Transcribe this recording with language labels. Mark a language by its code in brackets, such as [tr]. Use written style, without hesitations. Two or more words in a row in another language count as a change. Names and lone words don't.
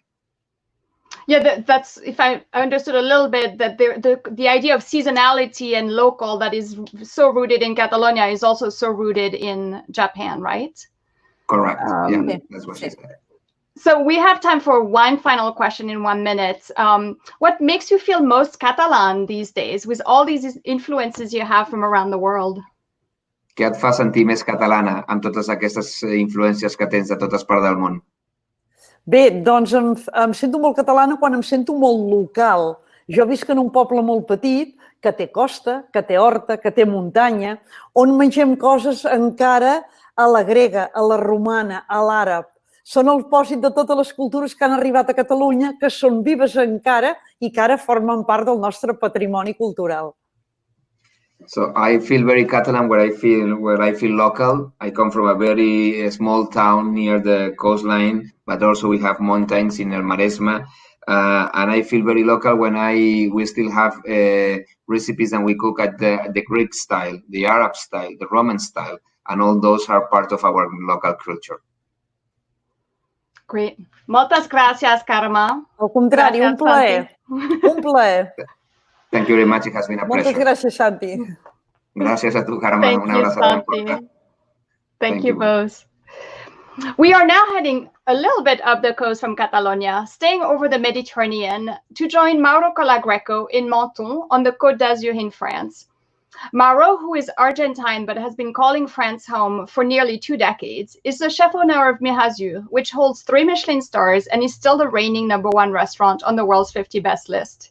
[en] Yeah, that's, if I understood a little bit, that the idea of seasonality and local that is so rooted in Catalonia is also so rooted in Japan, right? Correct. Yeah, that's what she said. So we have time for one final question in 1 minute. What makes you feel most Catalan these days with all these influences you have from around the world? [ca] Què et fa sentir més catalana amb totes aquestes influències que tens de totes parts del món? Bé, doncs em sento molt catalana quan em sento molt local. Jo visc en un poble molt petit que té costa, que té horta, que té muntanya, on mengem coses encara a la grega, a la romana, a l'àrab. Són el pòsit de totes les cultures que han arribat a Catalunya, que són vives encara i que ara formen part del nostre patrimoni cultural. [en] So I feel very Catalan where I feel local. I come from a very small town near the coastline, but also we have mountains in El Maresme. And I feel very local when we still have recipes and we cook at the Greek style, the Arab style, the Roman style, and all those are part of our local culture. Great. [ca] Moltes gràcies, Carme. Al contrari, un plaer. Un plaer. [en] Thank you very much. It has been a pleasure. [ca] Moltes gràcies, Santi. Gràcies a tu, Carme. [en] Thank you, Santi. Thank you both. We are now heading a little bit up the coast from Catalonia, staying over the Mediterranean to join Mauro Colagreco in Menton on the Côte d'Azur in France. Mauro, who is Argentine but has been calling France home for nearly 2 decades, is the [fr] chef d'honneur [en] of Mirazur, which holds 3 Michelin stars and is still the reigning #1 restaurant on the world's 50 best list.